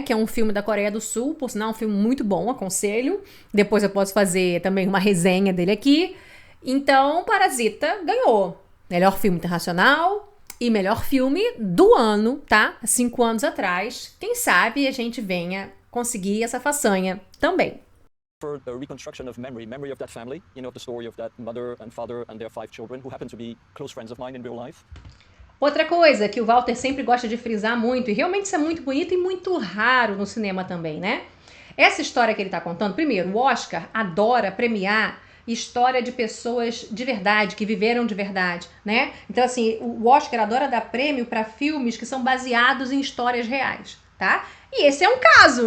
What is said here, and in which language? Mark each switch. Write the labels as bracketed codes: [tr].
[pt] Que é um filme da Coreia do Sul, por sinal, um filme muito bom, aconselho. Depois eu posso fazer também uma resenha dele aqui. Então, Parasita ganhou melhor filme internacional e melhor filme do ano, tá? 5 anos atrás. Quem sabe a gente venha conseguir essa façanha também. [en] For the reconstruction of memory of that family, you know, of the story of that mother and father and their 5 children who happen to be close friends of mine in real life. [pt] Outra coisa que o Walter sempre gosta de frisar muito, e realmente isso é muito bonito e muito raro no cinema também, né? Essa história que ele tá contando, primeiro, o Oscar adora premiar história de pessoas de verdade, que viveram de verdade, né? Então, assim, o Oscar adora dar prêmio para filmes que são baseados em histórias reais, tá? E esse é um caso.